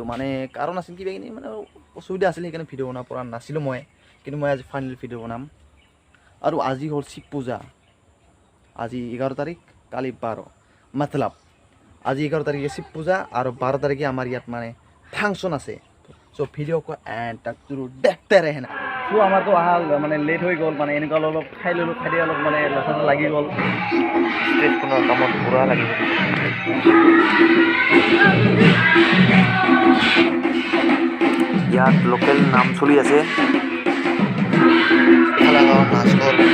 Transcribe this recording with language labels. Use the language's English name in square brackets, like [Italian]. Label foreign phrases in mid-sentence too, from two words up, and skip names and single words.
[Assamese] মানে কাৰণ আছিল কিবা কিনি মানে অসুবিধা আছিল, সেইকাৰণে ভিডিঅ' বনাব পৰা নাছিলোঁ কিন্তু মই আজি ফাইনেল ভিডিঅ' বনাম। আৰু আজি হ'ল শিৱ পূজা। আজি 11 তাৰিখ, কালি 12, মতলব আজি 11 তাৰিখে শিৱ পূজা আৰু 12 তাৰিখে আমাৰ ইয়াত মানে ফাংচন আছে। [Hindi] চ' ভিডিঅ' को एंड तक जरूर देखते रहना। [Assamese] চ' আমাৰতো অহা মানে লেট হৈ গ'ল, মানে এনেকুৱা অলপ খাই ল'লোঁ, খাই অলপ মানে লেঠা লাগি গ'ল। ষ্টেজখনৰ কামত পূৰা লাগি গ'ল। ইয়াত লোকেল নাম চলি আছে, খালাগাঁও নাচঘৰ।